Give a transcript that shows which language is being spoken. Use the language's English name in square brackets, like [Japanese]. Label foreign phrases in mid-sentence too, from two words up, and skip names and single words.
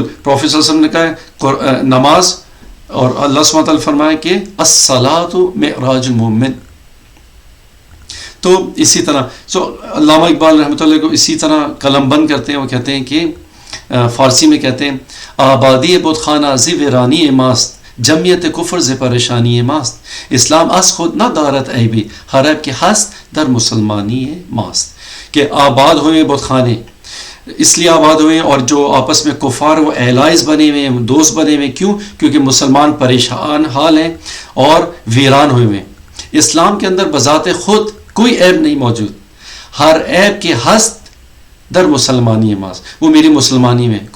[Urdu] پروفیٹ [Arabic] صلی اللہ علیہ وسلم [Urdu] نے کہا نماز، اور اللہ سبحانہ تعالیٰ فرمایا کہ [Arabic] الصلاۃ معراج المومن. [Urdu] تو اسی طرح علامہ اقبال [Arabic] رحمۃ اللہ [Urdu] کو اسی طرح قلم بند کرتے ہیں. وہ کہتے ہیں کہ فارسی میں کہتے ہیں [Persian] آبادی بت خانہ ز ویرانی ماست، جمعیت کفر ز پریشانی ماست، اسلام از خود نہ دارت عیبی، ہر عیب کے ہست در مسلمانی ماست. [Urdu] کہ آباد ہوئے بت خانے اس لیے آباد ہوئے، اور جو آپس میں کفار وہ ایلائز بنے ہوئے ہیں، دوست بنے ہوئے. کیوں؟ کیونکہ مسلمان پریشان حال ہیں اور ویران ہوئے ہیں. اسلام کے اندر بذات خود کوئی عیب نہیں موجود، [Persian] ہر عیب کے ہست در مسلمانی ماس، [Urdu] وہ میری مسلمانی میں.